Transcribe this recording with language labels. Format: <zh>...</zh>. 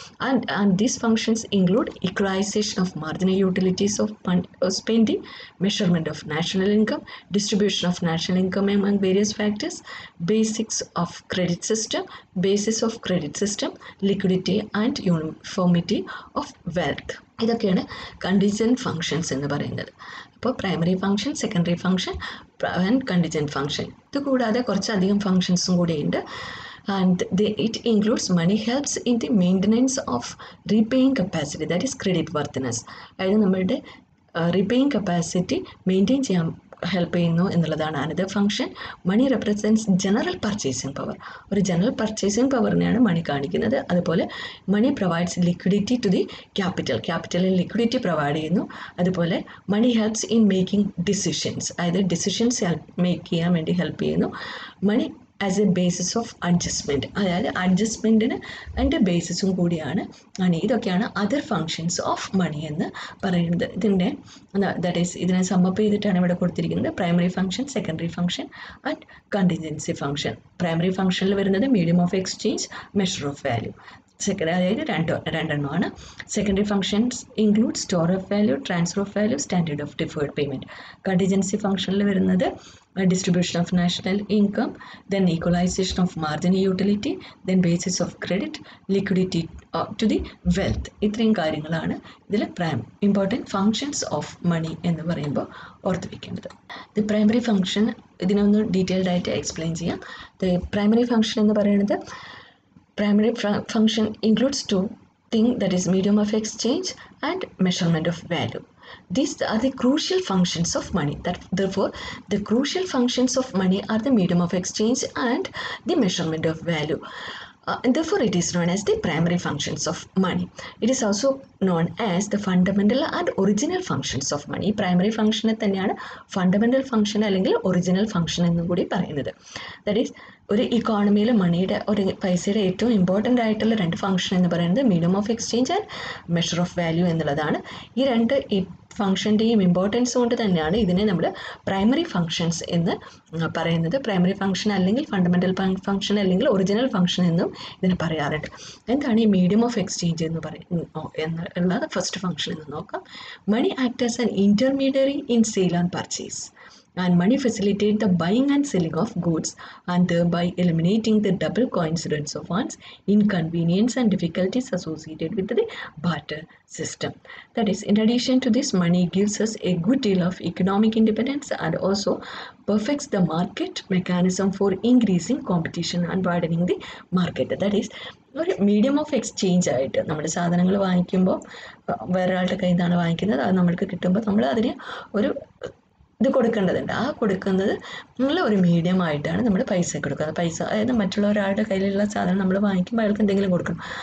<en>And these functions include equalisation of marginal utilities of spending, measurement of national income, distribution of national income among various factors, basics of credit system, basis of credit system, liquidity and uniformity of wealth.</en> <ml>ഇതൊക്കെയാണ് contingent functions എന്ന് പറയുന്നത്. അപ്പോൾ primary function, secondary function and contingent function. ഇത് കൂടാതെ കുറച്ചധികം ഫംഗ്ഷൻസും കൂടെയുണ്ട്.</ml> <en>And it includes money helps in the maintenance of repaying capacity, that is credit worthiness.</en> <ml>അതായത് നമ്മളുടെ repaying capacity maintain ചെയ്യാൻ ഹെൽപ്പ് ചെയ്യുന്നു എന്നുള്ളതാണ് അനദർ ഫംഗ്ഷൻ.</ml> <en>Money represents general purchasing power.</en> <ml>ഒരു ജനറൽ പർച്ചേസിങ് പവറിനെയാണ് മണി കാണിക്കുന്നത്.</ml> <en>അതുപോലെ money provides liquidity to the ക്യാപിറ്റലിൽ liquidity provide ചെയ്യുന്നു. അതുപോലെ money helps in making decisions,</en> <ml>അതായത് ഡിസിഷൻസ് മേക്ക് ചെയ്യാൻ വേണ്ടി ഹെൽപ്പ് ചെയ്യുന്നു.</ml> <en>money as a basis of adjustment,</en> <ml>അതായത് അഡ്ജസ്റ്റ്മെൻറ്റിന് അതിൻ്റെ ബേസിസും കൂടിയാണ് മണി. ഇതൊക്കെയാണ് അതർ ഫങ്ഷൻസ് ഓഫ് മണി എന്ന് പറയുന്നത്. ഇതിൻ്റെ ദാറ്റ് ഈസ് ഇതിനെ സമ്മപ്പ് ചെയ്തിട്ടാണ് ഇവിടെ കൊടുത്തിരിക്കുന്നത്.</ml> <en>Primary function, secondary function and contingency function.</en> <ml>Primary ഫംഗ്ഷനിൽ വരുന്നത് medium of exchange, measure of value. അതായത് രണ്ടെണ്ണമാണ്.</ml> <en>Secondary functions include store of value, transfer of value, standard of deferred payment.</en> <ml>Contingency ഫംഗ്ഷനിൽ വരുന്നത്</ml> <en>distribution of national income, then equalization of marginal utility, then basis of credit, liquidity to the wealth.</en> <ml>ഇത്രയും കാര്യങ്ങളാണ് ഇതിൽ important functions of money എന്ന് പറയുമ്പോൾ ഓർത്ത് വയ്ക്കേണ്ടത്. The primary function ഇതിനൊന്ന് ഡീറ്റെയിൽഡ് ആയിട്ട് എക്സ്പ്ലെയിൻ ചെയ്യാം.</ml> <en>the primary function</en> <ml>എന്ന് പറയുന്നത്</ml> <en>primary function includes two things, that is medium of exchange and measurement of value. These are the crucial functions of money. Therefore, the crucial functions of money are the medium of exchange and the measurement of value. And therefore, it is known as the primary functions of money. It is also known as the fundamental and original functions of money.</en> <ml>Primary function തന്നെയാണ് fundamental function അല്ലെങ്കിൽ original function എന്നും കൂടി പറയുന്നത്. That is ഒരു ഇക്കോണമിയിൽ മണിയുടെ ഒരു പൈസയുടെ ഏറ്റവും ഇമ്പോർട്ടൻ്റ് ആയിട്ടുള്ള രണ്ട് ഫംഗ്ഷൻ എന്ന് പറയുന്നത് medium of exchange and measure of value എന്നുള്ളതാണ്. ഈ രണ്ട് ഫംഗ്ഷൻ്റെയും ഇമ്പോർട്ടൻസ് കൊണ്ട് തന്നെയാണ് ഇതിനെ നമ്മൾ പ്രൈമറി ഫംഗ്ഷൻസ് എന്ന് പറയുന്നത്. പ്രൈമറി ഫംഗ്ഷൻ അല്ലെങ്കിൽ ഫണ്ടമെൻ്റൽ ഫംഗ്ഷൻ അല്ലെങ്കിൽ ഒറിജിനൽ ഫംഗ്ഷൻ എന്നും ഇതിനെ പറയാറുണ്ട്. എന്താണ് ഈ മീഡിയം ഓഫ് എക്സ്ചേഞ്ച് എന്ന് എന്നുള്ള ഫസ്റ്റ് ഫംഗ്ഷൻ എന്ന് നോക്കാം.</ml> <en>Money act as an intermediary in sale and purchase, and money facilitate the buying and selling of goods and thereby eliminating the double coincidence of funds, inconvenience and difficulties associated with the barter system. That is, in addition to this, money gives us a good deal of economic independence and also perfects the market mechanism for increasing competition and widening the market.</en> <ml>That is, ഒരു medium of exchange ആയിട്ട് നമ്മൾ സാധനങ്ങൾ വാങ്ങിക്കുമ്പോൾ വേറൊരാളുടെ കയ്യിൽ നിന്നാണ് വാങ്ങിക്കുന്നത്, അത് നമ്മൾക്ക് കിട്ടുമ്പോൾ നമ്മൾ അതിനെ ഒരു ഇത് കൊടുക്കേണ്ടതുണ്ട്. ആ കൊടുക്കുന്നത് ഉള്ള ഒരു മീഡിയം ആയിട്ടാണ് നമ്മൾ പൈസ കൊടുക്കുന്നത്. പൈസ അതായത് മറ്റുള്ള ഒരാളുടെ കയ്യിലുള്ള സാധനം നമ്മൾ വാങ്ങിക്കുമ്പോൾ അയാൾക്ക് എന്തെങ്കിലും കൊടുക്കണം.</ml>